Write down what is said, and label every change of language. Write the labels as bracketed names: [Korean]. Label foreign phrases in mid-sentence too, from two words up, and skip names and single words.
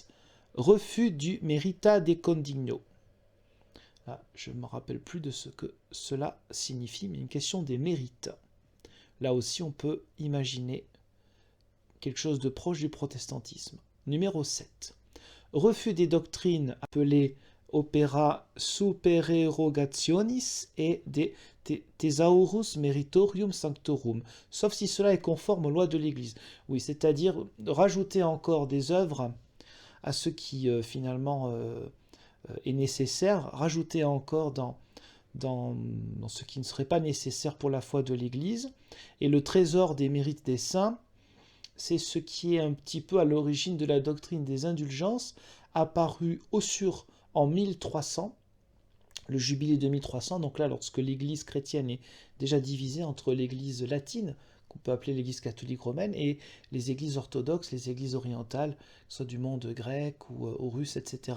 [French] Refus du [Latin] merita de condigno. [French] Là, je ne me rappelle plus de ce que cela signifie, mais une question des mérites. Là aussi, on peut imaginer quelque chose de proche du protestantisme. Numéro 7. Refus des doctrines appelées [Latin] opera supererogationis [French] et des [Latin] thesaurus meritorium sanctorum, [French] sauf si cela est conforme aux lois de l'Église. Oui, c'est-à-dire rajouter encore des œuvres à ce qui finalement est nécessaire, rajouter encore dans ce qui ne serait pas nécessaire pour la foi de l'Église. Et le trésor des mérites des saints, c'est ce qui est un petit peu à l'origine de la doctrine des indulgences, apparue au sur en 1300, le jubilé de 1300, donc là lorsque l'Église chrétienne est déjà divisée entre l'Église latine, qu'on peut appeler l'Église catholique romaine, et les églises orthodoxes, les églises orientales, que ce soit du monde grec ou aux Russes, etc.